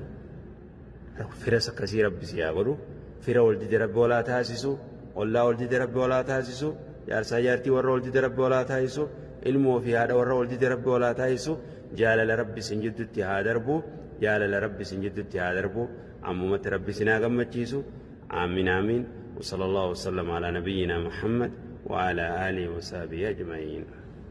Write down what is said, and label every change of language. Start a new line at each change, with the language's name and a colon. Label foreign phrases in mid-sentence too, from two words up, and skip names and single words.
Oromo: Firas akkasii rabbi si haa godhu. Fira wal dide rabbi walaa taasisu, ollaa wal dide rabbi walaa taasisu, jaarsaa jaartii warra wal dide rabbi walaa taasisu, ilmoo fi haadha warra wal dide rabbi walaa taasisu, jaalala rabbi sin jidduutti haa darbu, jaalala rabbi sin jidduutti haa darbu, ammumatti rabbi sin haa gammachiisu. Amiin amiin.
Arabic: وصلى الله وسلم على نبينا محمد وعلى آله وصحبه أجمعين.